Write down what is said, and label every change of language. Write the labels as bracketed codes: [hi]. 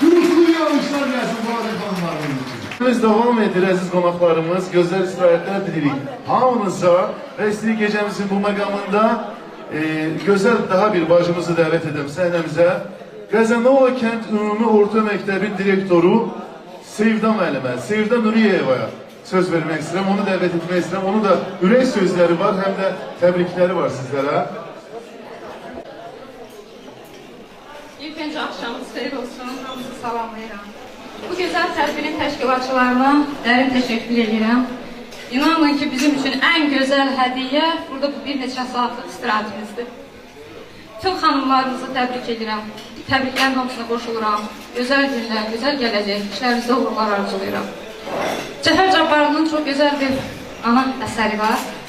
[tr] Gürültülü alışlar gelsin bu adet hanımlarımız için. [az] Biz devam edir əziz qonaqlarımız. Gözəl istirahətlər dilirik hamınıza və istəyik gecəmizin bu məqamında gözəl daha bir bacımızı dəvət edəm səhnəmizə. Qəzənova kənd ümumi orta məktəbin direktoru Sevda müəllimə, Sevda Nuriyevaya söz vermək istəyirəm, onu dəvət etmək istəyirəm. Onun da ürək sözləri var, həm də təbrikləri var sizlərə. [tr] İlk önce akşamınız [az] xeyir olsun, hamınızı salamlayıram. Bu gözəl tədbirin təşkilatçılarına dərin təşəkkür edirəm. İnanın ki, bizim üçün ən gözəl hədiyyə burada bu bir neçə saatlıq istirahatimizdir. Tüm xanımlarımızı təbrik edirəm. Təbriklərin hamısına qoşuluram. Gözəl günlər, gözəl gələcək, işlərinizdə uğurlar arzulayıram. Cəfər Cabbarlının çox gözəl bir ana əsəri var.